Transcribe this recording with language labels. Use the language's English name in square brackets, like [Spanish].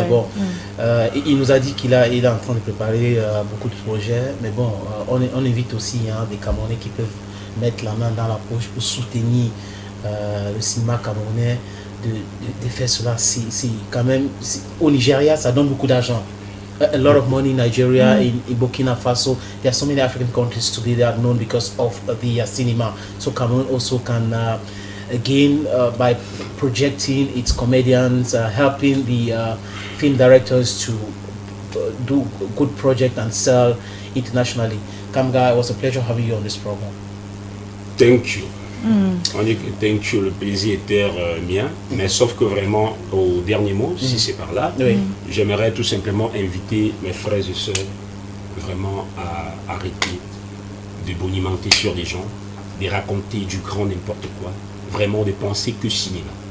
[French] Mais bon, il nous a dit qu'il est en train de préparer beaucoup de projets. Mais bon, on invite aussi des Camerounais qui peuvent mettre la main dans la poche pour soutenir le cinéma camerounais. De faire cela, c'est quand même... Au Nigeria, ça donne beaucoup d'argent. [English] A lot of money in Nigeria, in Burkina Faso. There are so many African countries today that are known because of the cinema. So Cameroon also can gain by projecting its comedians, helping the film directors to do good project and sell internationally. Kamga, it was a pleasure having you on this program. Thank you. [French] On dit que [English] thank you, [French] le plaisir était mien, mais sauf que vraiment, au dernier mot, si c'est par là, j'aimerais tout simplement inviter mes frères et sœurs vraiment à arrêter de bonimenter sur les gens, de raconter du grand n'importe quoi, vraiment de penser que cinéma.